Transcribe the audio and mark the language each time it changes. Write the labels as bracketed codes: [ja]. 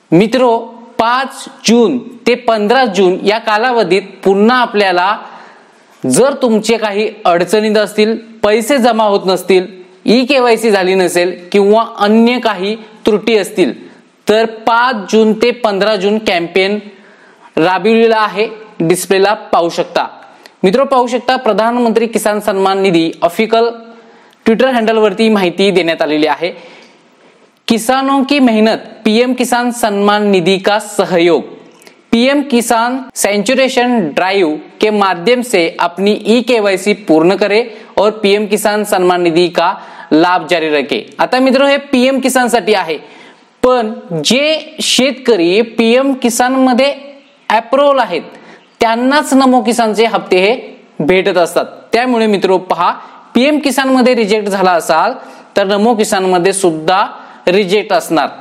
[mr] मित्रो, 5 जून ते 15 जून या कालावधीत पुन्हा आपल्याला जर तुमचे काही अडचणीत असतील, पैसे जमा होत नसतील, ई-केवायसी झाली नसेल किंवा अन्य काही त्रुटी असतील तर 5 जून ते 15 जून कॅम्पेन राबविलेला आहे। डिस्प्लेला पाहू शकता। मित्रो, पाहू शकता प्रधानमंत्री किसान सन्मान निधी ऑफिशियल ट्विटर हँडल वरती माहिती देण्यात आलेली आहे। [hi] किसानों की मेहनत, पीएम किसान सम्मान निधि का सहयोग। पीएम किसान सेंचुरेशन ड्राइव के माध्यम से अपनी ई-केवायसी पूर्ण करे और पीएम किसान सम्मान निधि का लाभ जारी रखे। [mr] आता मित्रो, हे पीएम किसान साठी आहे, पण जे शेतकरी पीएम किसान मध्ये अप्रूव्हल आहेत त्यांनाच नमो किसानचे हप्ते हे भेटत असतात। त्यामुळे मित्रो पहा, पीएम किसान मध्ये रिजेक्ट झाला असाल तर नमो किसान मध्ये सुद्धा रिजेक्ट असणार।